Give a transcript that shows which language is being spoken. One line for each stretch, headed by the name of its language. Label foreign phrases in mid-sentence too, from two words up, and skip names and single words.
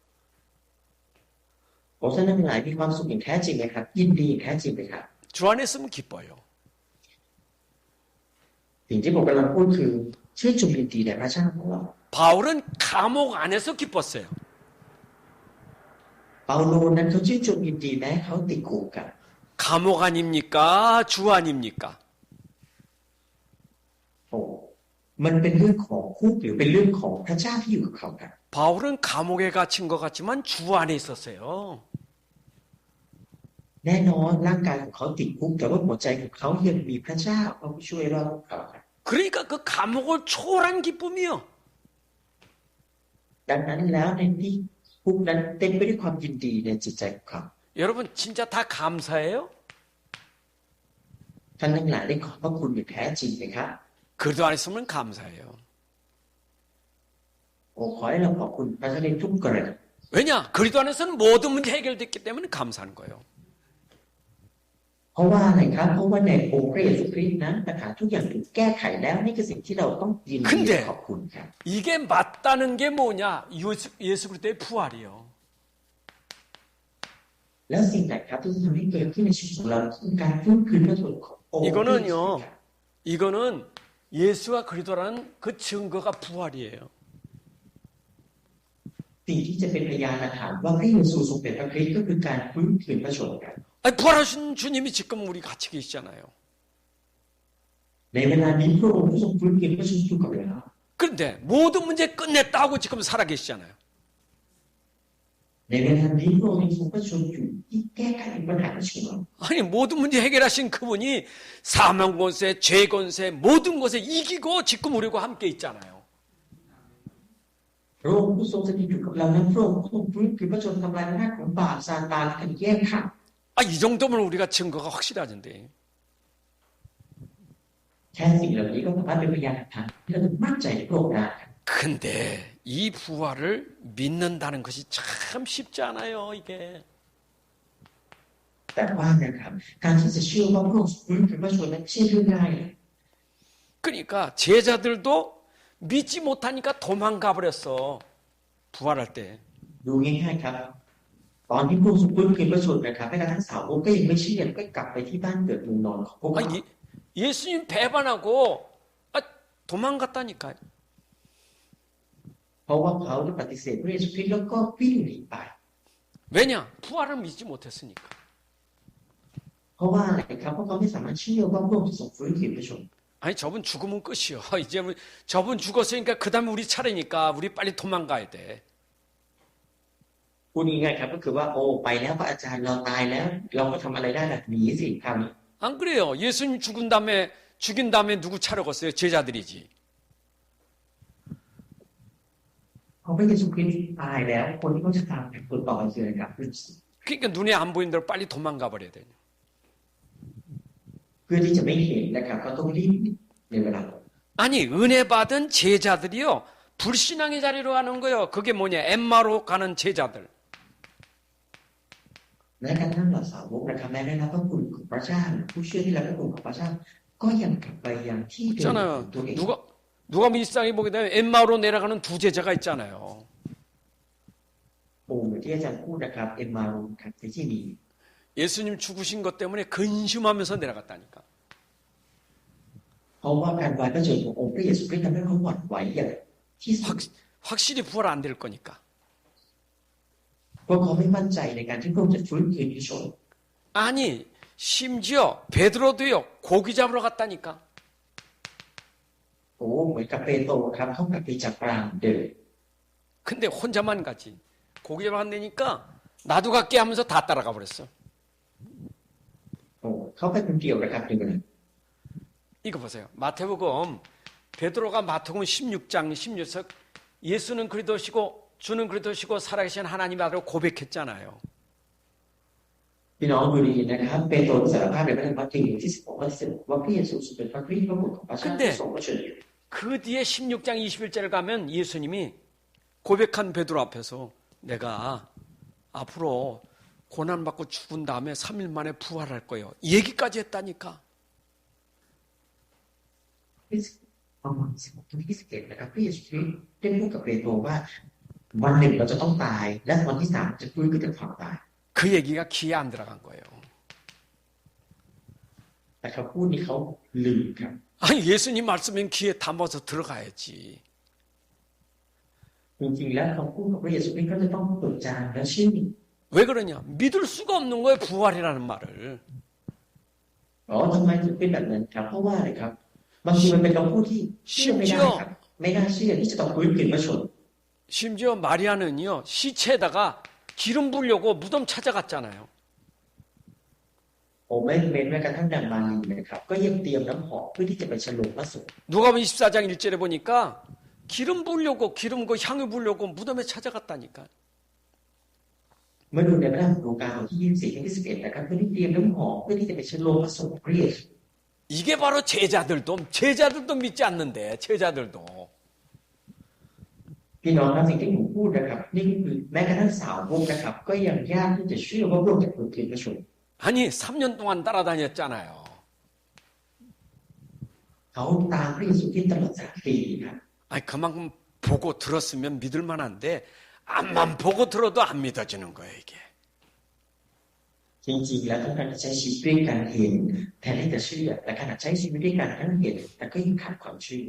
Thai: ผมท่านทั้งหลายมีความสุขอย่างแท้จริงไหมครับยินดีอย่างแท้จริงไหมครับ
Korean: 주 안에 있으면 기뻐요.
Thai: สิ่งที่ผมกำลังพูดคือชื่นชมยินดีในพระเจ้าของเรา
Korean: 바울은 감옥 안에서 기뻤어요.
Thai: เปาโลนั้นเขาชื่นชมยินดีแม้เขาติดคุกกัน
Korean: 감옥 아닙니까? 주 아닙니까?
Thai: มันเป็นเรื่องของคุกหรือเป็นเรื่องของพระเจ้าที่อยู่กับเขาครับ
Korean: 바울은 감옥에 갇힌 것 같지만 주 안에 있었어요.
Thai: แน่นอนร่างกายของเขาติดคุกแต่ว่าหัวใจของเขายังมีพระเจ้าเขาช่วยรอดเขาครับ
Korean: 그러니까 그 감옥을 초월한 기쁨이요.
Thai: ดังนั้นแล้วในที่คุกนั้นเต็มไปด้วยความยินดีในจิตใจของเขา
Korean: 여러분 진짜 다 감사해요?
Thai: ท่านทั้งหลายได้ขอบพระคุณอย่างแท้จริงไหมครับ
Korean: 그래도 안 했으면 감사해요.
Thai: โอ้ขอให้เราขอบคุณพระเจ้าในทุกกรณี
Korean: 왜냐? 그리도 안에서는 모든 문제 해결됐기 때문에 감사한 거예요.
Thai: เพราะว่าอะไรครับเพราะว่าในองค์พระเยซูคริสต์นั้นปัญหาทุกอย่างถูกแก้ไขแล้วนี่คือสิ่งที่เราต้องยินดีและขอบคุณครับ
Korean: 이게 맞다는 게 뭐냐? 예수 그리스도의 부활이요.
Thai: แล้วสิ่งไหนครับที่จะทำให้เกิดขึ้นในชีวิตของเราคือการฟื้นคืนพระชนขององค์พระเยซูคริสต์ครับ
Korean: 이거는 예수가 그리스도라는 그 증거가 부활이에요.
Thai: สิ่งที่จะเป็นพยานหลักฐานว่าพระเยซูทรงเป็นพระคริสต์ก็คือการฟื้นคืนพระชนครับ
Korean: 아니, 부활하신 주님이 지금 우리 같이 계시잖아요.
Thai: ในเวลานี้พระองค์ผู้ทรงฟื้นคืนพระชนอยู่กับเรา
Korean: 그런데 모든 문제 끝냈다고 지금 살아 계시잖아요.
Thai: ในเวลานี้พระองค์ยังทรงพระชนอยู่ที่แก้ไขปัญหาในชีวิตของเรา
Korean: 아니 모든 문제 해결하신 그분이 사망 권세, 죄 권세 모든 것에 이기고 지금 우리와 함께 있잖아요.
Thai: พระองค์ผู้ทรงสถิตอยู่กับเรานั้นพระองค์ผู้ทรงฟื้นคืนพระชนทำลายอำนาจของบาปซาตานและการแยกขาด
Korean: 이 정도면 우리가 증거가 확실하던데.
Thai: แค่สิ่งเหล่านี้ก็สามารถเป็นพยานหลักฐานที่เราจะมั่นใจในพระองค์ได้
Korean: 근데 이 부활을 믿는다는 것이 참 쉽지 않아요, 이게.
Thai: แต่ว่านะครับการที่จะเชื่อว่าพระองค์ฟื้นคืนพระชนนั้นไม่ใช่เรื่องง่าย
Korean: 그러니까 제자들도 믿지 못하니까 도망가 버렸어. 부활할 때.
Thai: ดูง่ายๆครับตอนที่พระองค์ทรงฟื้นคืนพระชนนะครับแม้กระทั่งสาวกก็ยังไม่เชื่อก็กลับไปที่บ้านเกิดเมืองนอนของพวกเขา
Korean: 예수님 배반하고 도망갔다니까요.
Thai: เพราะว่าเขาได้ปฏิเสธพระเยซูคริสต์แล้วก็วิ่งหนีไป
Korean: 왜냐? 부활을 믿지 못했으니까.
Thai: เพราะว่าอะไรครับเพราะเขาไม่สามารถเชื่อว่าพระองค์จะทรงฟื้นคืนพระชน
Korean: 아니 저분 죽으면 끝이요. 이제 저분 죽었으니까 그 다음에 우리 차례니까 우리 빨리 도망가야 돼.
Thai: พูดง่ายๆครับก็คือว่าโอ้ไปแล้วพระอาจารย์เราตายแล้วเราก็ทำอะไรได้ล่ะหนีสิคราวนี้
Korean: 안 그래요. 예수님 죽인 다음에 누구 차려갔어요? 제자들이지.
Thai: พอพระเยซูคริสต์ตายแล้วคนที่เขาจะตามคนต่อไปคืออะไรครับ
Korean: 그러니까 눈에 안 보이는 대로 빨리 도망가 버려야 돼요.
Thai: เพื่อที่จะไม่เห็นนะครับก็ต้องรีบในเวลา
Korean: 아니 은혜 받은 제자들이요. 불신앙의 자리로 가는 거예요. 그게 뭐냐? 엠마로 가는 제자들.
Thai: แม้กระทั่งเหล่าสาวกนะครับแม้ได้รับพระคุณของพระเจ้าผู้เชื่อที่รับพระคุณของพระเจ้าก็ยังกลับไปยังที่เดิมของตัวเอง
Korean: 누가 밀상에 보게 되면 엠마로 내려가는 두 제자가 있잖아요.
Thai: โอ้เหมือนที่อาจารย์พูดนะครับเอ็มมารูครับที่นี่
Korean: 예수님 죽으신 것 때문에 근심하면서 내려갔다니까.
Thai: เพราะว่าการไว้พระเจ้าขององค์พระเยซูคริสต์ทำให้เขาหวั่นไหวอย่างที่สุด
Korean: 확실히 부활 안 될 거니까.
Thai: เพราะเขาไม่มั่นใจในการที่พระองค์จะฟื้นคืนพระชน
Korean: 아니 심지어 베드로도요. 고기 잡으러 갔다니까.
Thai: โอ้เหมือนกับเปโตรครับเขากลับไปจับปลาเหมือนเดิม
Korean: 근데 혼자만 가지. 고기 잡으러 간다니까 나도 갈게 하면서 다 따라가 버렸어.
Thai: โอ้เขาไปคนเดียวนะครับในวันนั้น
Korean: 이거 보세요. 마태복음 베드로가 마태복음 16장 16절 예수는 그리스도시고 주는 그리스도시고 살아계신 하나님 아들로 고백했잖아요.
Thai: พี่น้องดูดีนะครับเปโตรสารภาพในพระธรรมมัทธิวบทที่16ข้อที่16ว่าพระเยซูทรงเป็นพระคริสต์พระบุตรของพระเจ้าที่ทรงพระชนอยู่
Korean: 그 뒤에 16장 21절을 가면 예수님이 고백한 베드로 앞에서 내가 앞으로 고난받고 죽은 다음에 3일 만에 부활할 거예요. 이 얘기까지 했다니까.
Thai: ประมาณ16ถึง21นะครับพระเยซูคริสต์ได้พูดกับเปโตรว่าวันหนึ่งเราจะต้องตายและวันที่3จะฟื้นขึ้นจากความตาย
Korean: 그 얘기가 귀에 안 들어간 거예요.
Thai: แต่เขาพูดนี้เขาลืมครับ
Korean: 아니 예수님 말씀은 귀에 담아서 들어가야지.
Thai: จริงๆแล้วเขาพูดกับพระเยซูคริสต์ก็จะต้องจดจำและเชื่อ
Korean: 왜 그러냐? 믿을 수가 없는 거예요. 부활이라는 말을.
Thai: ทำไมถึงเป็นแบบนั้นครับเพราะว่าอะไรครับบางทีมันเป็นคำพูดที่เชื่อไม่ได้ครับ
Korean: 심지어
Thai: ไม่น่าเชื่อที่จะต้องฟื้นคืนพระชนม์
Korean: 심지어 마리아는요 시체에다가 기름 부으려고 무덤 찾아갔잖아요.
Thai: ผมไม่เว้นแม้กระทั่งนางมารีนะครับก็ยังเตรียมน้ำหอมเพื่อที่จะไปฉลองพระสงฆ์
Korean: 누가복음 24장 1절에 보니까 기름 부으려고 기름 그 향유 부으려고 무덤에 찾아갔다니까.
Thai: เมื่อดูในพระธรรมลูกาบทที่24ถึง21นะครับเพื่อที่เตรียมน้ำหอมเพื่อที่จะไปฉลองพระสงฆ์พระเยซู
Korean: 이게 바로 제자들도 믿지 않는데 제자들도
Thai: พี่น้องครับสิ่งที่ผมพูดนะครับนี่คือแม้กระทั่งสาวกนะครับก็ยังยากที่จะเชื่อว่าพระองค์จะฟื้นคืนพระชนม์
Korean: 아니 3년 동안 따라다녔잖아요.
Thai: เขาตามพระเยซูคริสต์ตลอด3 ปีครับ
Korean: 아니 그만큼 보고 들었으면 믿을 만한데 앞만 보고 들어도 안 믿어지는 거예요 이게.
Thai: จริงๆแล้วต้องการจะใช้ชีวิตด้วยการเห็นแทนที่จะเชื่อแต่ขณะใช้ชีวิตด้วยการทั้งเห็นแต่ก็ยังขาดความเชื่อ